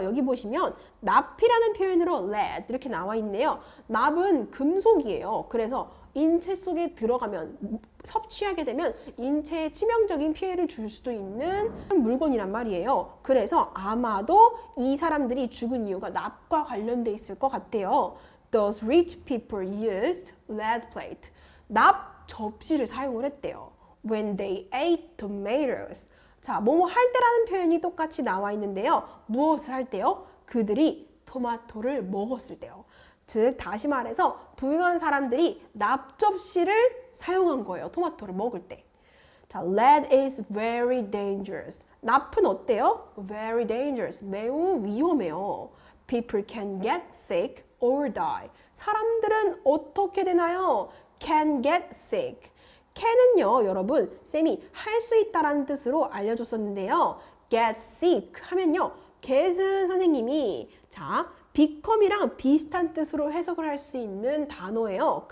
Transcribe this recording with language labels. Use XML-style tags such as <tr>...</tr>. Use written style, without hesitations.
<ko>여기 보시면 납이라는 표현으로 lead 이렇게 나와 있네요. 납은 금속이에요. 그래서 인체 속에 들어가면 섭취하게 되면 인체에 치명적인 피해를 줄 수도 있는 물건이란 말이에요. 그래서 아마도 이 사람들이 죽은 이유가 납과 관련돼 있을 것 같아요.</ko> <en>Those rich people used lead plate.</en> <ko>납 접시를 사용을 했대요.</ko> <en>When they ate tomatoes.</en> <ko>자, 뭐뭐 할 때라는 표현이 똑같이 나와 있는데요. 무엇을 할 때요? 그들이 토마토를 먹었을 때요. 즉, 다시 말해서 부유한 사람들이 납 접시를 사용한 거예요. 토마토를 먹을 때.</ko> <en>자, lead is very dangerous.</en> <ko>납은 어때요?</ko> <en>Very dangerous.</en> <ko>매우 위험해요.</ko> <en>People can get sick or die.</en> <ko>사람들은 어떻게 되나요?</ko> <en>Can get sick.</en> <ko>can은요, 여러분, 쌤이 할 수 있다라는 뜻으로 알려줬었는데요. get sick 하면요, get은 선생님이 자, become이랑 비슷한 뜻으로 해석을 할 수 있는 단어예요.</ko>